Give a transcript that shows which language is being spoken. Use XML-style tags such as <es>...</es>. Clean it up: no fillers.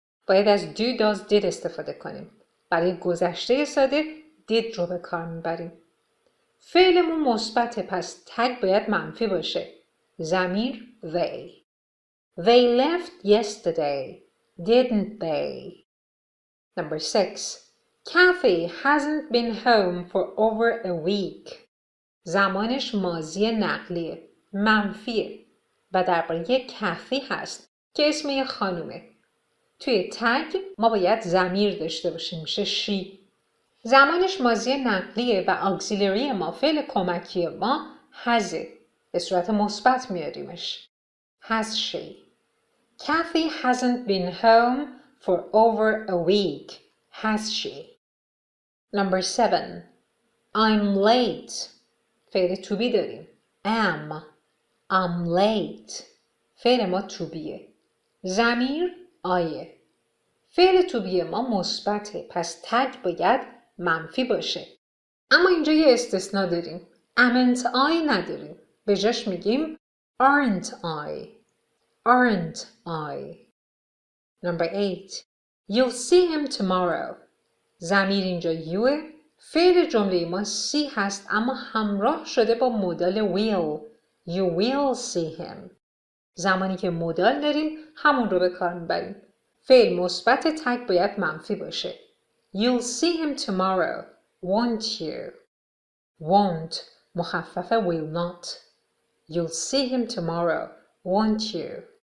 <fa>باید از do, does, did استفاده کنیم. برای گذشته ساده did رو به کار میبریم. فعلمون مثبته پس تگ باید منفی باشه. ضمیر they.</fa> <en>They left yesterday, didn't they? Number 6. Kathy hasn't been home for over a week.</en> <fa>زمانش ماضی نقلیه. منفیه. و درباره کافی هست که اسم یه خانومه. توی تگ ما باید ضمیر داشته باشیم. میشه she. زمانش ماضی نقلیه و اکسیلری ما فعل کمکی ما hasه. به صورت مثبت میاریمش. Has she.</fa> <en>Kathy hasn't been home for over a week. Has she? Number 7. I'm late.</en> <fa>فعل to be داریم.</fa> <en>am. I'm late.</en> <fa>فعل ما to beه. ضمیر آیه. فعل to be ما مثبته. پس تگ باید منفی باشه. اما اینجا یه استثناء داریم.</fa> <en>amn't I</en> <fa>نداریم. به جاش میگیم</fa> <en>aren't I. Aren't I. Number 8. You'll see him tomorrow.</en> <fa>ضمیر اینجا youه. فعل جمله ما see هست اما همراه شده با مودال will.</fa> <en>You will see him.</en> <fa>زمانی که مودال داریم همون رو به کار میبریم. فعل مثبت تگ باید منفی باشه.</fa> <en>You'll see him tomorrow, won't you? Won't مخفف will not. You'll see him tomorrow, won't you?</en>